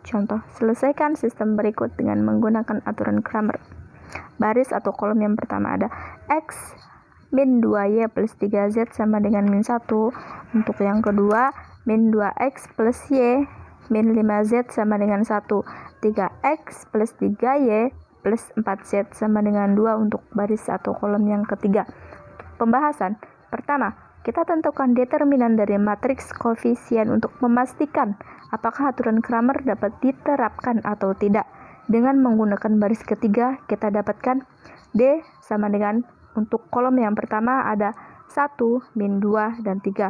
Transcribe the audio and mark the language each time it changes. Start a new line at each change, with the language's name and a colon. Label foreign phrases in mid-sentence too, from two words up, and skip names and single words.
Indonesian: Contoh, selesaikan sistem berikut dengan menggunakan aturan Cramer. Baris atau kolom yang pertama ada X min 2Y plus 3Z sama dengan min 1. Untuk yang kedua, min 2X plus Y min 5Z sama dengan 1. 3X plus 3Y plus 4Z sama dengan 2 untuk baris atau kolom yang ketiga. Pembahasan. Pertama, kita tentukan determinan dari matriks koefisien untuk memastikan apakah aturan Cramer dapat diterapkan atau tidak. Dengan menggunakan baris ketiga, kita dapatkan D sama dengan untuk kolom yang pertama ada 1, min 2, dan 3.